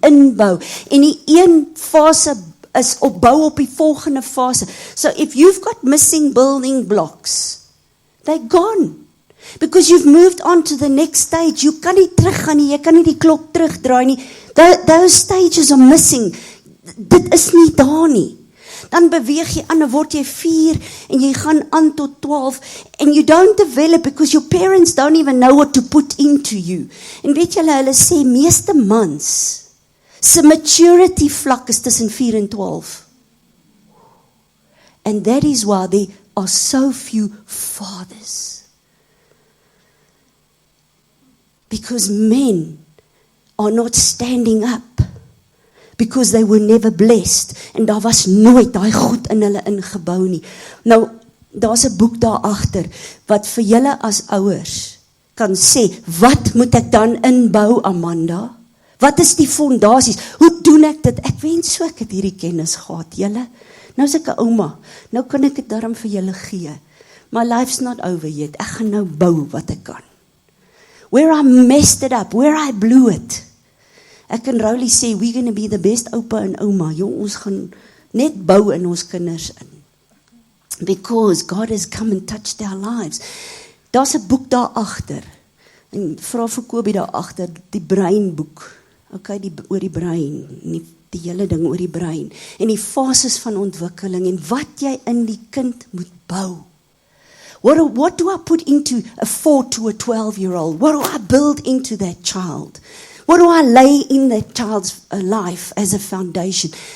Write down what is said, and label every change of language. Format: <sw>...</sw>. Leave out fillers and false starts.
<af>En die een fase is opbou op die volgende fase.</af> <en>So if you've got missing building blocks, they're gone. Because you've moved on to the next stage.</en> <af>You kan nie teruggaan nie, jy kan nie die klok terugdraai nie.</af> <en>Those stages are missing.</en> <af>Dit is nie daar nie. Dan beweeg jy aan, dan word jy 4 en jy gaan aan tot 12</af> <en>and you don't develop because your parents don't even know what to put into you.</en> <af>En weet julle, hulle sê meeste mans se maturity vlak is tussen 4 en 12.</af> <en>And that is why there are so few fathers. Because men are not standing up. Because they were never blessed.</en> <af>En daar was nooit daai goed in hulle ingebou nie. Nou, daar's 'n boek daar agter wat vir julle as ouers kan sê, wat moet ek dan inbou, Amanda? Wat is die fondasies? Hoe doen ek dit? Ek wens so ek het hierdie kennis gehad, julle. Nou is ek 'n ouma. Nou kan ek dit darm vir julle gee.</af> <en>My life's not over yet.</en> <af>Ek gaan nou bou wat ek kan.</af> <en>Where I messed it up, where I blew it.</en> <af>Ek en Rowley sê,</af> <en>we're going to be the best</en> <af>oupa en ouma. Jong, ons gaan net bou in ons kinders in.</af> <en>Because God has come and touched our lives.</en> <af>Daar's 'n boek daar agter. En vra vir Kobie daar agter, die breinboek. Okay, oor die brein. Die hele ding oor die brein. En die fases van ontwikkeling en wat jy in die kind moet bou.</af> <en>What do I put into a 4 to a 12-year-old? What do I build into that child? What do I lay in that child's life as a foundation?</en>